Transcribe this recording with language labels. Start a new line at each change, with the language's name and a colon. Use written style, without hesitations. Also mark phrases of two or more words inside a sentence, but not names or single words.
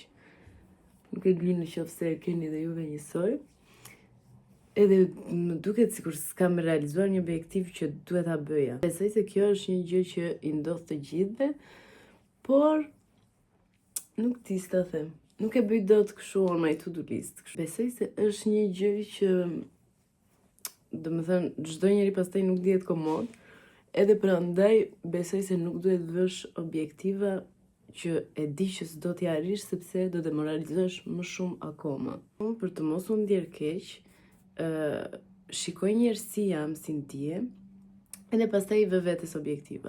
Albanian: Nuk e di nëse keni dhe juve njësoj. Edhe më duket sikur s'kam realizuar një objektiv që duhet ta bëja. Besoj se kjo është një gjë që I ndodh të gjithëve, por nuk di si ta them. Nuk e bëj dot kështu
English: on my to-do list.
Albanian: Besoj se është një gjë që domethënë çdo njeri pastaj nuk dihet komod. Edhe prandaj besoj se nuk duhet vësh objektiva që e di që s'do t'i arrish sepse do demoralizohesh më shumë akoma. Unë për të mos u ndjer keq, shikoj njerëz si jam, si ndihem, edhe pastaj I vë vetes objektiva.